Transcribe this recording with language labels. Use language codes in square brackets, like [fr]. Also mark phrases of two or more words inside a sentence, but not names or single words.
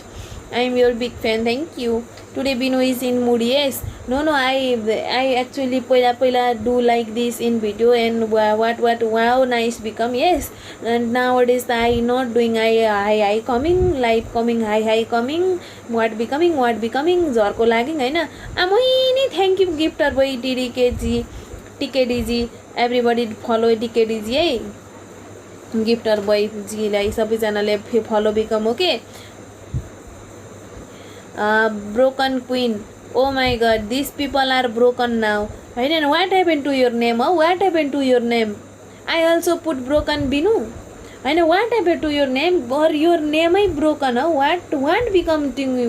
[en] I am your big fan. Thank you. Today Binu is in mood. Yes. No. I actually पहिला do like this in video and what wow nice become. Yes. And nowadays I not doing I coming live coming hi coming what becoming [ne] झर्को लाग्यो हैन. [en] आमै thank you gifter boy TKD जी everybody follow TKD जी है. gifter boy [ne] जीलाई सबैजनाले [en] follow become okay. Broken queen. Oh my god, these people are broken now. And what happened to your name? Oh, what happened to your name? I also put broken Binu. And what happened to your name? Or your name is broken? Oh, what become to me?